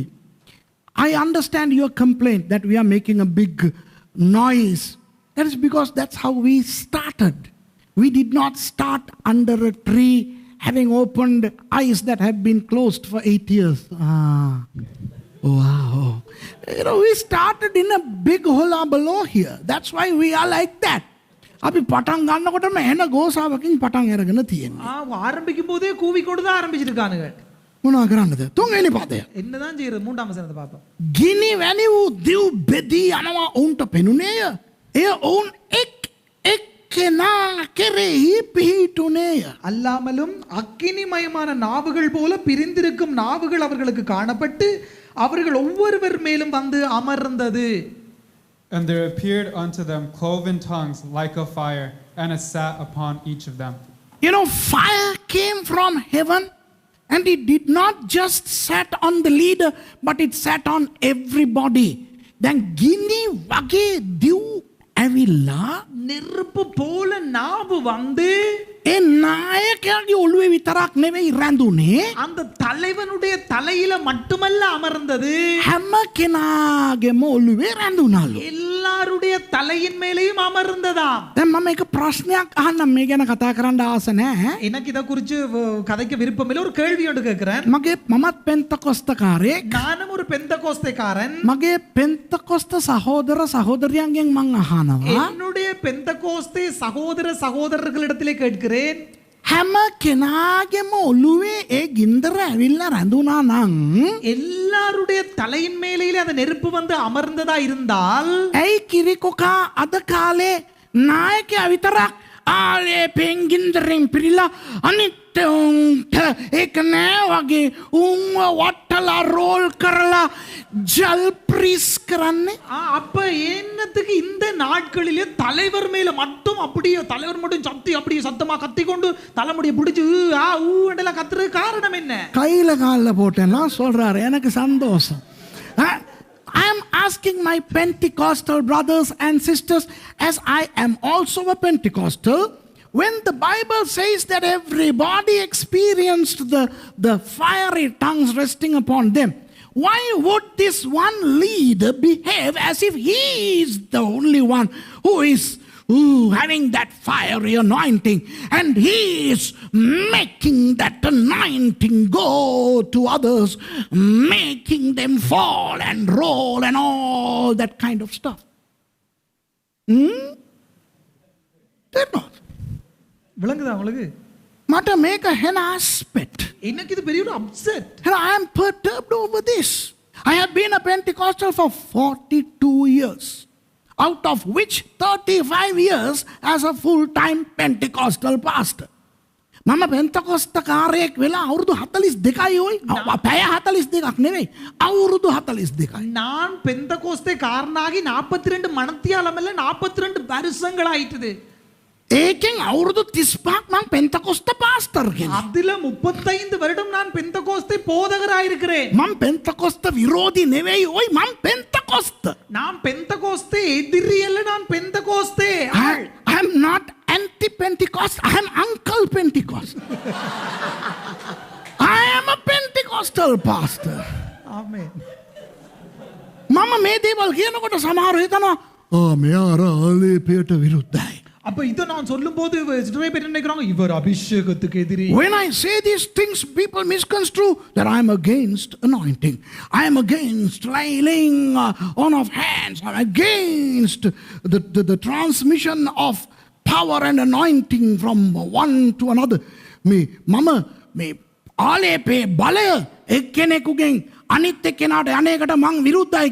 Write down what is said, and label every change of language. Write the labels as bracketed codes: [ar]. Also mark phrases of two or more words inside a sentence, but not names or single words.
[en] I understand your complaint that we are making a big noise. That is because that's how we started. We did not start under a tree having opened eyes that have been closed for 8 years. Wow. You know, we started in a big hola below here. That's why we are like that. [si] අපි පටන් ගන්නකොටම එන ගෝසාවකින් පටන් අරගෙන තියෙනවා. [ta] ஆரம்பிக்கும் போதே கூவி கொண்டு தான் ஆரம்பிச்சிருக்கானுங்க. [si] මොනවා කරන්නද? තුන්වෙනි පදය. [ta] என்னதான் செய்யறது? மூன்றாம் வசனத்தை பார்ப்போம். [si] ගිනි වැනි වූ දිව් බෙදී යනවා ඔවුන්ට පෙනුනේය. එය ඔවුන් එක්කෙනා කෙරෙහි පිහිටුනේය. [ta] அல்லாமலும் அக்கினிமயமான நாவுகள் போல பிரிந்திருக்கும் நாவுகள் அவர்களுக்கு காணப்பட்டு அவர்கள் ஒவ்வொருவர் மேலும் வந்து அமர்ந்தது. [en] And there appeared unto them cloven tongues like a fire, and it sat upon each of them. You know, fire came from heaven and it did not just sat on the leader, but it sat on everybody. [si] Then ගිනි වගේ දිව් ඇවිල්ලා [ta] நெருப்பு போல நாவு வந்து [si] ඒ නායකයාගේ ඔළුවේ විතරක් නෙවෙයි රැඳුනේ [ta] அந்த தலைவனுடைய தலையில மட்டுமல்ல அமர்ந்தது [si] හැම කෙනාගේම ඔළුවේ රැඳුනලු. [ta] எல்லாருடைய தலையின் மேலேயும் அமர்ந்ததாம். [si] දැන් මම එක ප්‍රශ්නයක් අහන්නම් මේ ගැන කතා කරන්න ආස නැහැ. [ta] எனக்கு இத குறித்து கதைக்க விருப்பம் இல்லை. ஒரு கேள்வி ஒன்று கேட்கிறேன். [si] මමත් පෙන්තකොස්තකාරයෙක්. [ta] நானும் ஒரு பெந்தகோஸ்தேக்காரன். [si] මගේ පෙන්තකොස්ත සහෝදර සහෝදරියන්ගෙන් මං අහනවා. [ta] என்னுடைய பெந்தகோஸ்தே சகோதர சகோதரர்களிடத்திலே கேட்கிறேன். [si] හැම කෙනාගේම ඔළුවේ ඒ ගින්දර ඇවිල්ලා රැඳුනා නම් [ta] எல்லாருடைய தலையின் மேலேயே அந்த நெருப்பு வந்து அமர்ந்ததா இருந்தால் [si] ඇයි කිරිකොකා අද කාලේ නායකයා විතරක් ආලේ පෙන්ගින්දරෙන් පිරීලා අනිත් උන්ට ඒක නෑ වගේ උන්ව වටලා රෝල් කරලා ජල් ප්‍රීස් කරන්නේ. [ta] அப்ப என்னத்துக்கு இந்த நாட்களிலே தலைவர் மேல மட்டும் அப்படியே தலைவர் மட்டும் சத்தி அப்படியே சத்தமா கத்தி கொண்டு தலைமுடியை பிடிச்சு ஊண்டெல்லாம் கத்துறது காரணம் என்ன? கையில காலில் போட்டேன்னா சொல்றாரு எனக்கு சந்தோஷம். [en] I am asking my Pentecostal brothers and sisters, as I am also a Pentecostal, when the Bible says that everybody experienced the fiery tongues resting upon them, why would this one leader behave as if he is the only one who is having that fiery anointing and he is making that anointing go to others, making them fall and roll and all that kind of stuff? Did not. [ta] விளங்குதா உங்களுக்கு? [si] මට මේක හෙන aspect. [ta] எனக்கு இது பெரிய ஒரு upset. [en] And I am perturbed over this. I have been a Pentecostal for 42 years, out of which 35 years as a full-time Pentecostal pastor. [si] මම පෙන්තකොස්තකාරයෙක් වෙලා අවුරුදු 42යි ඔයි. පැය 42ක් නෙවෙයි. අවුරුදු 42යි. [ta] நான் பெந்தகோஸ்தே காரனாகி 42 மணத்தியாலம் இல்ல 42 வருஷங்கள் ஆயிட்டுது. [si] ඒකෙන් අවුරුදු 35ක් මම පෙන්තකොස්ත පාස්ටර් කෙනෙක්. [ta] அதுல 35 வருடம் நான் பெந்தகோஸ்தே போதகராக இருக்கிறேன். [si] මම පෙන්තකොස්ත විරෝධී නෙවෙයි ඔයි මම පෙන්තකොස්ත. [ta] நான் பெந்தகோஸ்தே எதிரி அல்ல, நான் பெந்தகோஸ்தே ஆள். [en] I am not anti-Pentecost. I am Uncle Pentecost. I am a Pentecostal pastor. Amen. [si] මම මේ දේවල් කියනකොට සමහරව හිතනවා මෙයා අර ආලේපයට විරුද්ධයි. [ta] அப்ப இத நான் சொல்லும்போது நிறைய பேர் நினைக்கிறாங்க இவர் அபிஷேகத்துக்கு எதிரி. [en] When I say these things, people misconstrue that I am against anointing. I am against laying on of hands. I am against the transmission of power and anointing from one to another. [si] මම මේ ආලේපේ බලය එක්කෙනෙකුගෙන් අනිත් එක්කෙනාට අනේකට මං විරුද්ධයි කියලා හිතනවා.